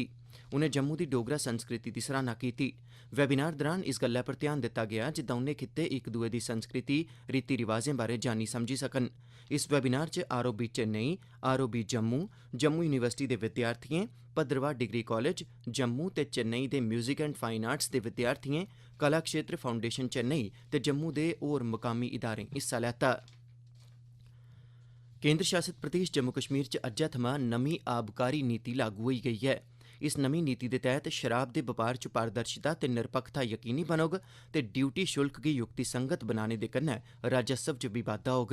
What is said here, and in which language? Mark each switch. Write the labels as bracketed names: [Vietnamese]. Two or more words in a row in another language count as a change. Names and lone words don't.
[Dogri] उनें जम्मू दी डोगरा संस्कृति दी सराहना कीती। वेबिनार दौरान इस गल्लै पर ध्यान दित्ता गेआ जे दौनें खित्ते इक दुए दी संस्कृति, रीति रिवाजें बारै जानी समझी सकन। इस वेबिनार च आरओबी चेन्नई, आरओबी जम्मू, जम्मू यूनिवर्सिटी दे विद्यार्थिएं, भद्रवाह डिग्री कॉलेज, जम्मू ते चेन्नई दे [English] Music and Fine Arts [Dogri] दे विद्यार्थिएं, कला क्षेत्र फाउंडेशन चेन्नई ते जम्मू दे होर मुकामी इदारें हिस्सा लैता। केंद्र शासित प्रदेश जम्मू कश्मीर च अज्जै थमां नमीं आबकारी नीति लागू होई गेई ऐ। इस नमीं नीति दे तैह्त शराब दे बपार च पारदर्शिता ते निरपक्खता यकीनी बनोग ते ड्यूटी शुल्क गी युक्तिसंगत बनाने दे कन्नै राजस्व च बी बाद्दा होग।